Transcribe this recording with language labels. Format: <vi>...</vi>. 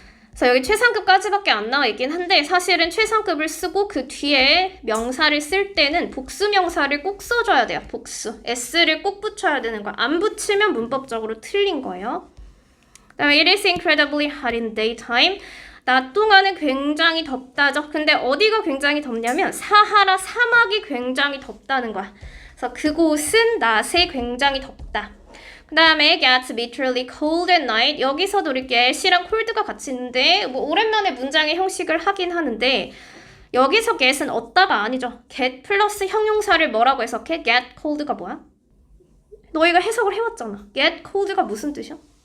<ko>그래서 여기 최상급까지밖에 안 나와 있긴 한데, 사실은 최상급을 쓰고 그 뒤에 명사를 쓸 때는 복수 명사를 꼭 써줘야 돼요. 복수. S를 꼭 붙여야 되는 거야. 안 붙이면 문법적으로 틀린 거예요. 그 다음에</ko> <en>it is incredibly hot in daytime.</en> <ko>낮 동안은 굉장히 덥다죠. 근데 어디가 굉장히 덥냐면 사하라 사막이 굉장히 덥다는 거야. 그래서 그곳은 낮에 굉장히 덥다. 그 다음에</ko> <en>gets literally cold at night.</en> <ko>여기서도 우리 get이랑 cold가 같이 있는데, 뭐 오랜만에 문장의 형식을 하긴 하는데, 여기서 get은 얻다가 아니죠. get 플러스 형용사를 뭐라고 해석해? get cold가 뭐야? 너희가 해석을 해왔잖아. get cold가 무슨 뜻이야?</ko>